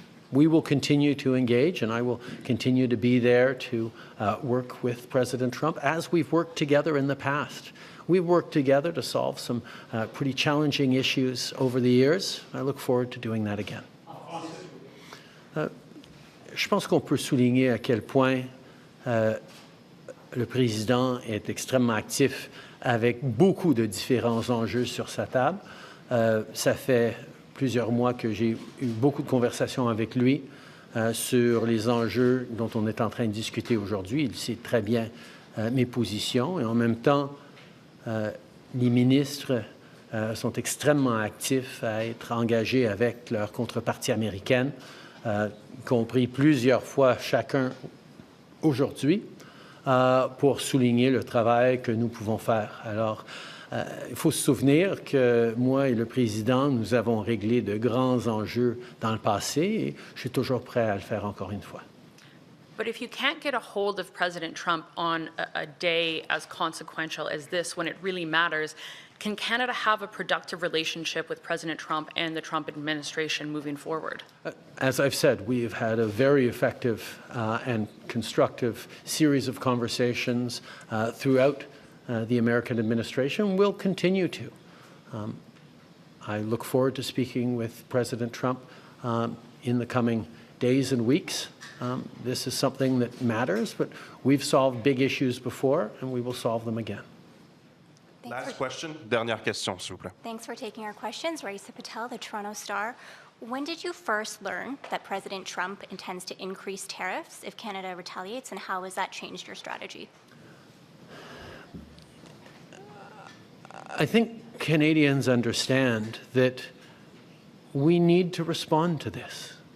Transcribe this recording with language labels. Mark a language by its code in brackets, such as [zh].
[en] We will continue to engage, and I will continue to be there to work with President Trump as we've worked together in the past. We've worked together to solve some pretty challenging issues over the years. I look forward to doing that again. [fr] Je pense qu'on peut souligner à quel point le président est extrêmement actif avec beaucoup de différents enjeux sur sa table. Ça fait plusieurs mois que j'ai eu beaucoup de conversations avec lui sur les enjeux dont on est en train de discuter aujourd'hui. Il sait très bien mes positions et en même temps, les ministres sont extrêmement actifs à être engagés avec leur contrepartie américaine, y compris plusieurs fois chacun aujourd'hui, pour souligner le travail que nous pouvons faire. Alors, il faut se souvenir que moi et le président, nous avons réglé de grands enjeux dans le passé et je suis toujours prêt à le faire encore une fois. [en] But if you can't get a hold of President Trump on a day as consequential as this, when it really matters, can Canada have a productive relationship with President Trump and the Trump administration moving forward? As I've said, we've had a very effective and constructive series of conversations throughout the American administration. We'll continue to. I look forward to speaking with President Trump in the coming days and weeks. This is something that matters, but we've solved big issues before, and we will solve them again. Last question, [fr] dernière question, s'il vous plaît. [en] Thanks for taking our questions. Raisa Patel, the Toronto Star. When did you first learn that President Trump intends to increase tariffs if Canada retaliates, and how has that changed your strategy? I think Canadians understand that we need to respond to this.